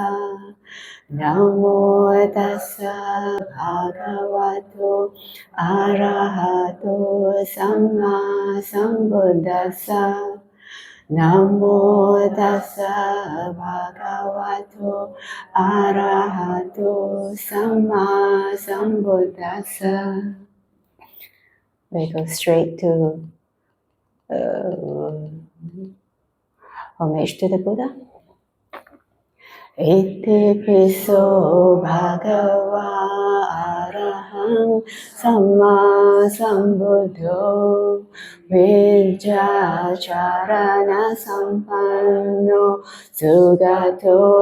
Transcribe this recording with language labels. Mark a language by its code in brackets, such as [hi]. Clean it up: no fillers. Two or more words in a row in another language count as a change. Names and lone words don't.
[pi] Namo tassa bhagavato arahato samma sambuddhassa. Namo tassa bhagavato arahato samma sambuddhassa. [en] We go straight to homage to the Buddha. [pi] Iti piso bhagava arahang samma sambuddho vijjacharana sampanno sugato